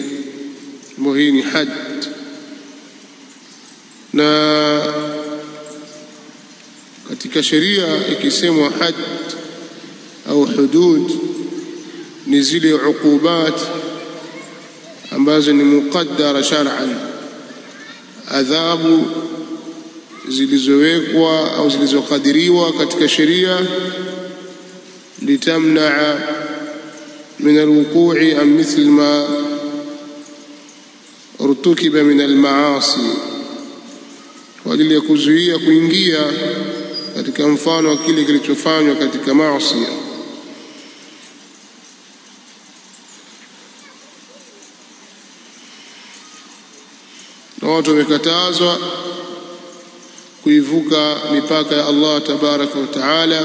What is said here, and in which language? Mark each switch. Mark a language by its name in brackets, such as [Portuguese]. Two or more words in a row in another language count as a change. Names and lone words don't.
[Swahili] Hii ni had. Na katika sheria ikisemwa had au hudud, ni zile uqubat ambazo ni [Arabic] مقدرة شرعا, [Swahili] adhabu zilizowekwa au zilizokadiriwa katika sheria [Arabic] litamnaa من الوقوع عن مثل ما ارتكب من المعاصي, [Swahili] kwa ajili ya kuzuia kuingia katika mfano wa kile kilichofanywa katika maasi. Na watu wamekatazwa kuivuka mipaka ya Allah [Arabic] تبارك وتعالى.